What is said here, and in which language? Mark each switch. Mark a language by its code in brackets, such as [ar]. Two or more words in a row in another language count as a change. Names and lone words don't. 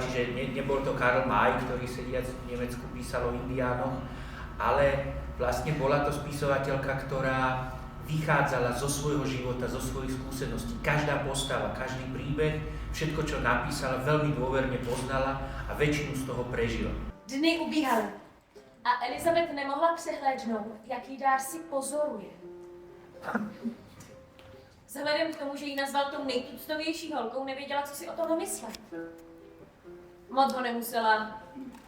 [sk] Čiže nebol to Karl May, ktorý sediac v Nemecku písal o indiánoch, ale vlastne bola to spisovateľka, ktorá vychádzala zo svojho života, zo svojich skúseností. Každá postava, každý príbeh, všetko, čo napísala, veľmi dôverne poznala a väčšinu z toho prežila. [cs] Dny ubíhaly a Elizabeth nemohla přehlédnout, jaký Darcy pozoruje. Vzhledem k tomu, že ji nazval tou nejtuctovější holkou, nevěděla, co si o tom myslet. Moc ho nemusela